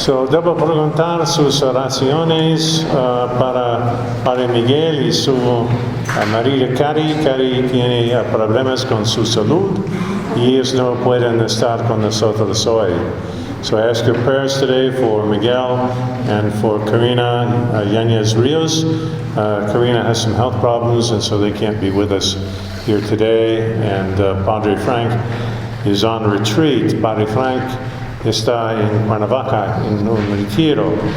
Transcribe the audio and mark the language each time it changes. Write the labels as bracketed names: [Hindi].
[Spanish] Debo preguntar sus oraciones para Padre Miguel y su marido Cari. Cari tiene problemas con su salud y ellos no pueden estar con nosotros hoy. [English] So I ask your prayers today for Miguel and for Karina Yanez Rios. Karina has some health problems and so they can't be with us here today. And Padre Frank is on retreat. [Spanish] Padre Frank está en Guanajuato, en un retiro.